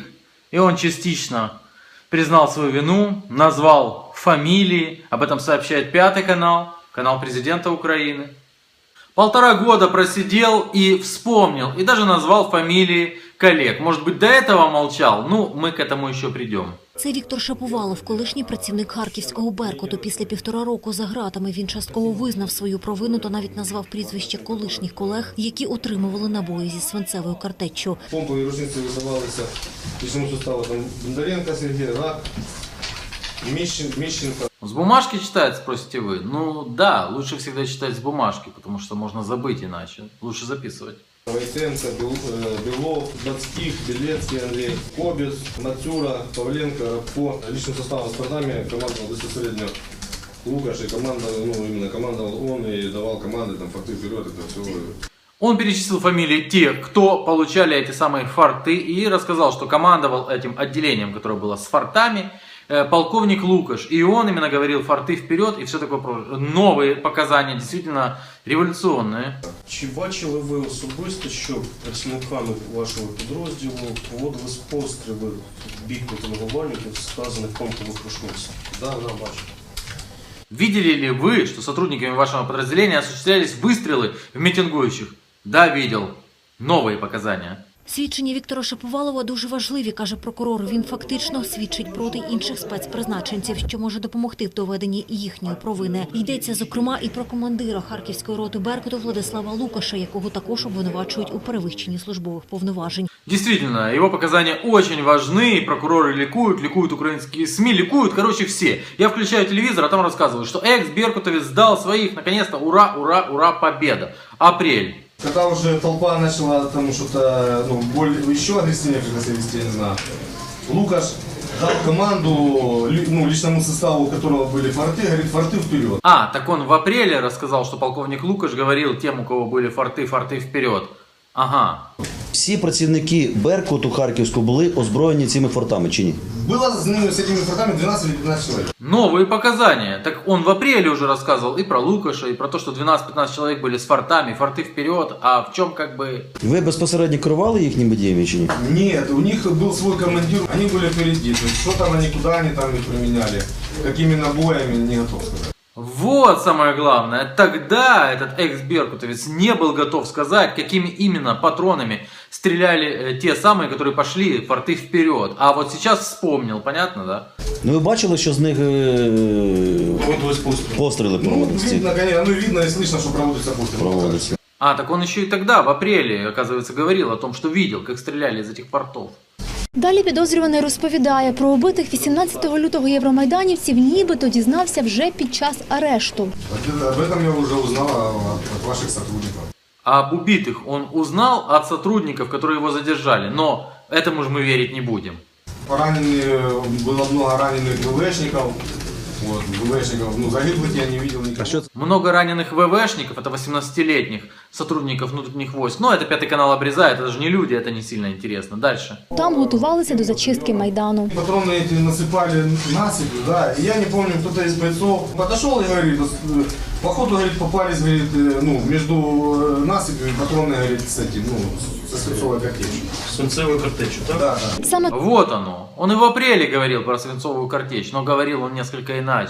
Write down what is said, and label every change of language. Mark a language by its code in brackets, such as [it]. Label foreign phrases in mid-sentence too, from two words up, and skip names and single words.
[ru] И он частично признал свою вину, назвал фамилии. Об этом сообщает Пятый канал, канал президента Украины. 1,5 года просидел и вспомнил, и даже назвал фамилии коллег. Может быть, до этого молчал? Ну, мы к этому еще придем. [uk] Це Віктор Шаповалов, колишній працівник харківського «Беркуту». Після 1,5 року за ґратами він частково визнав свою провину та навіть назвав прізвища колишніх колег, які отримували набої зі свинцевою картеччю. Помпові рушниці видавалися [ru] личному составу [uk] Бондаренко Сергій, Мищенко. [ru] С бумажки читает, спросите вы? Ну да, лучше всегда читать с бумажки, потому что можно забыть иначе. Лучше записывать. Войтенко, Белов, Датских, Белецкий, Андрей, Кобец, Мацюра, Павленко, Рабко. Личным составом Спартами командовал безпосередньо Лукаш, и командовал он и давал команды, там, форты вперед, это все. Он перечислил фамилии тех, кто получали эти самые форты, и рассказал, что командовал этим отделением, которое было с фортами, полковник Лукаш. И он именно говорил форты вперед и все такое. Новые показания, действительно революционные. [uk] Чи бачили ви особисто, що працівниками вашого підрозділу проводились постріли в бік мітингувальників, сказаних помпових рушниць? Да, бачу. [ru] Видели ли вы, что сотрудниками вашего подразделения осуществлялись выстрелы в митингующих? Да, видел. Новые показания. [uk] Свідчення Віктора Шаповалова дуже важливі, каже прокурор. Він фактично свідчить проти інших спецпризначенців, що може допомогти в доведенні їхньої провини. Йдеться, зокрема, і про командира Харківської роти «Беркуту» Владислава Лукаша, якого також обвинувачують у перевищенні службових повноважень. [ru] Действительно, его показания очень важны, прокуроры ликуют украинские СМИ, ликуют, короче, все. Я включаю телевизор, а там рассказывают, что экс-беркутовец сдал своих, наконец-то, ура, ура, ура, победа. Апрель. Когда уже толпа начала там что-то, еще агрессивнее как-то себя вести, я не знаю, Лукаш дал команду личному составу, у которого были форты, говорит, форты вперед. Так он в апреле рассказал, что полковник Лукаш говорил тем, у кого были форты, форты вперед. Ага. [uk] Всі працівники «Беркуту» Харківського були озброєні цими фортами, чи ні? [ru] Было с этими фортами 12 или 15 человек. Новые показания. Так он в апреле уже рассказывал и про Лукаша, и про то, что 12-15 человек были с фортами, форты вперед. А в чем как бы... [uk] Ви безпосередньо керували їхніми діями, чи ні? [ru] Нет, у них был свой командир, они были впереди. То есть, что там они, куда они там их применяли, какими набоями, не готов сказать. Вот самое главное. Тогда этот экс-беркутовец не был готов сказать, какими именно патронами стреляли те самые, которые пошли форты вперед. А вот сейчас вспомнил, понятно, да? [uk] Ну ви бачили, що з них постріли проводились? [ru] Видно и слышно, что проводятся пострелы. Так он еще и тогда, в апреле, оказывается, говорил о том, что видел, как стреляли из этих фортов. [uk] Далі підозрюваний розповідає, про убитих 18 лютого євромайданівців нібито дізнався вже під час арешту. [ru] Об этом я уже узнал от ваших сотрудников. Об убитых он узнал от сотрудников, которые его задержали, но этому же мы верить не будем. Было много раненых ВВшников. Загиблых я не видел никого. Много раненых ВВшников, это 18-летних сотрудников внутренних войск. Но это Пятый канал обрезает, это же не люди, это не сильно интересно. Дальше. [uk] Там готувалися до зачистки Майдану. [ru] Патроны эти насыпали насыпью, да, и я не помню, кто-то из бойцов подошел и говорит, походу, говорит, попались, говорит, между насыпью и патроны, говорит, с этим, со свинцовой картечью. [uk] Свинцевою картечью, так? [ru] Да. [uk] Саме [ru] Вот оно. Он и в апреле говорил про свинцовую картечь, но говорил он несколько иначе.